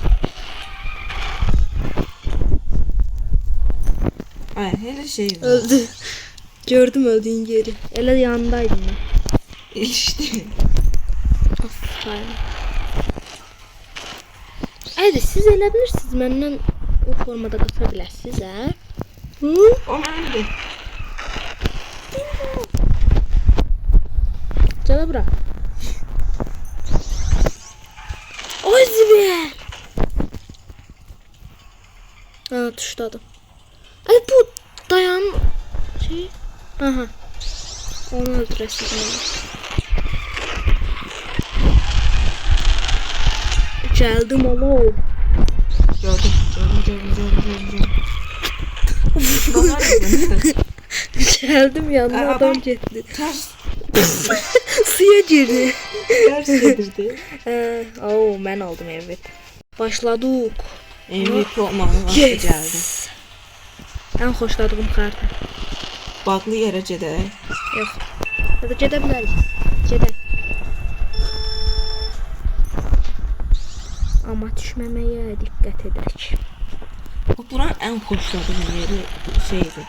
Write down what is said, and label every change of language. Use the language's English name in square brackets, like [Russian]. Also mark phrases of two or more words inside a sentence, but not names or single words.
[Azerbaijani] Ay hele şey var. Öldü. Gördüm öldüğün yeri. Elə yanındaydım ben. [Turkish] İşte. Aferin. [Azerbaijani] Hadi siz elə bilirsiniz məndən o formada qaça bilərsiniz hə? Hı? O məndi. Gələ bura. Ay zibel. Ha tuşladım. Ay bu dayan şey. Aha. [Turkish] Onu öldürəsiz beni. Geldim oğlum. Gördüm. Geldim yanına Aa, adam bak. gitti. Ters. Suya girdi. Ters yedirdi. Oo ben aldım evet. Başladık. [Azerbaijani] MVP olmanın vaxtı gəldi. Ən xoşladığım kartı. Bağlı yerə gedək. Yox. Hadi gedə bilərik. Gedək. Amma düşməməyə diqqət edək. Buranın ən xoşladığım yeri şeydir.